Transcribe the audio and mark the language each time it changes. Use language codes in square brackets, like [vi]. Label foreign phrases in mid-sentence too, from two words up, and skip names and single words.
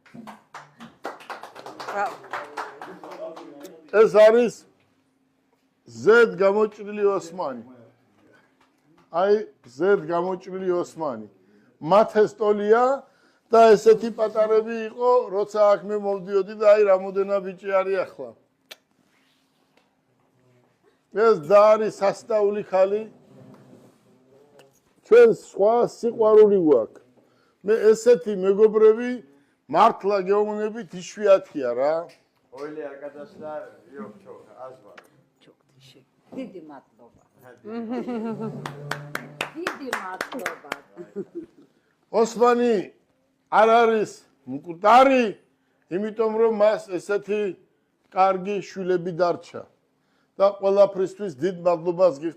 [ka] ეს არის ზედ გამოჭრილი ოსმანი აი ზედ გამოჭრილი ოსმანი მათესტოლია და ესეთი პატარები იყო როცა აქ მე მოვდიოდი და აი რამოდენა ბიჭი არის ახლა ეს და არის სასწაული ხალი ჩვენ სხვა სიყვარული გვაქვს მე ესეთი მეგობრები მართლა გეუბნებით იშვიათია რა [tr] Öyle arkadaşlar yok çok az var. Çok teşekkür. [ka] Დიდი მადლობა. დიდი მადლობა. ოსმანი არ არის მკვდარი, იმიტომ რომ მას ესეთი კარგი შვილები დარჩა. და ყველაფრისთვის დიდ მადლობას გიხდით